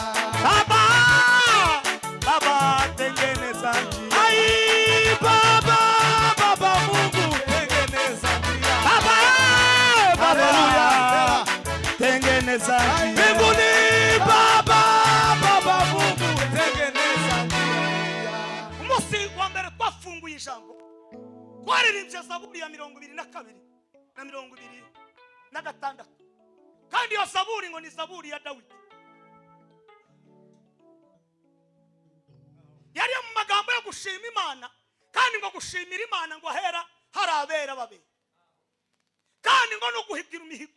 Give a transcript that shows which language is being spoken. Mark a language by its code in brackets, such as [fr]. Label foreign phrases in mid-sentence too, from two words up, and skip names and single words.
[sw] Baba tengeneza njia. Ai Baba Mungu tengeneza njia. Baba tengeneza njia. Mbinguni Baba Mungu tengeneza njia. [rw] Umunsi wa mbere twafunguye ijambo twaririmbye zaburi ya 22 na 26 kandi iyo zaburi ngo ni zaburi ya Dawidi. Yari mu magambo yo gushima Imana kandi ngo gushimira Imana ngo hera harabera babera kandi ngo no guhigira imihigo.